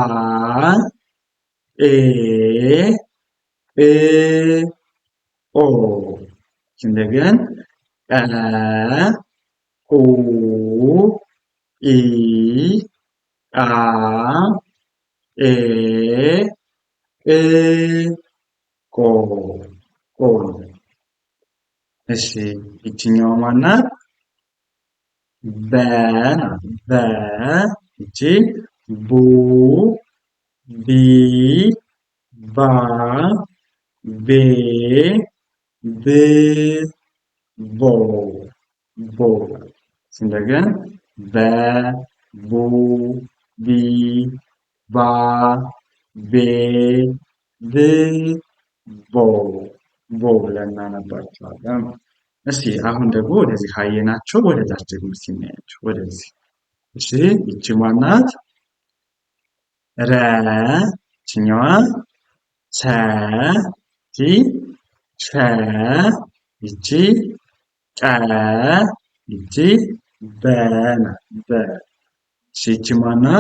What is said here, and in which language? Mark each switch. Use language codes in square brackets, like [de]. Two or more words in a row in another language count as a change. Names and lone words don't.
[am] ኤ እ ኦ እንደገን ጠ ኡ ኢ ጣ ኤ እ ቆ እሺ ይቺኛዋ ማናት? በ ናት። በ ይቺ ቡ ቢ ባ ቤ ብ ቦ እንደገን በ ቡ ቢ ባ ቤ ብ ቦ ብለን እናነባቸዋለን። እስቲ አሁን ደግሞ ወደዚህ ካየናቸው ወደታች ደግሞ ሲናያቸው ወደዚህ እሺ ይቺ ማናት? ረ ይቺኛዋ ሰ ሸ ይቺ ቀ ይቺ በ ናት። በ ይቺ ማናት?